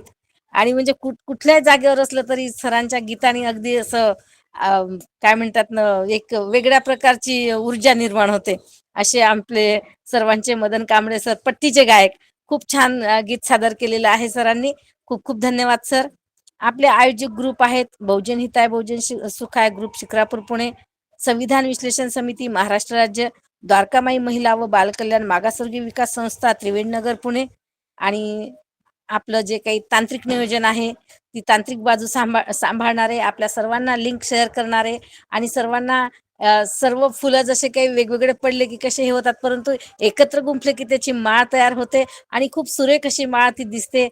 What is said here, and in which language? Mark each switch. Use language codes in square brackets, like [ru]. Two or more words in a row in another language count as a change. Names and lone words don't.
[mr] आणि म्हणजे कुठल्याही जागेवर असलं तरी सरांच्या गीताने अगदी असं काय म्हणतात ना, एक वेगळ्या प्रकारची ऊर्जा निर्माण होते. असे आपले सर्वांचे मदन कांबळे सर, पट्टीचे गायक, खूप छान गीत सादर केलेलं आहे सरांनी. खूप खूप धन्यवाद सर. आपले आयोजक ग्रुप आहेत बहुजन हिताय बहुजन सुखाय ग्रुप शिक्रापूर पुणे, संविधान विश्लेषण समिती महाराष्ट्र राज्य, द्वारकामाई महिला व बालकल्याण मागासवर्गीय विकास संस्था त्रिवेणीनगर पुणे. आणि आपलं जे काही तांत्रिक नियोजन आहे, ती तांत्रिक बाजू सांभाळणारे, आपल्या सर्वांना [en] link share [mr] करणारे आणि सर्वांना सर्व फुलं जसे काही वेगवेगळे पडले की कसे हे होतात, परंतु एकत्र गुंफले की त्याची माळ तयार होते आणि खूप सुरेख अशी माळ ती दिसते.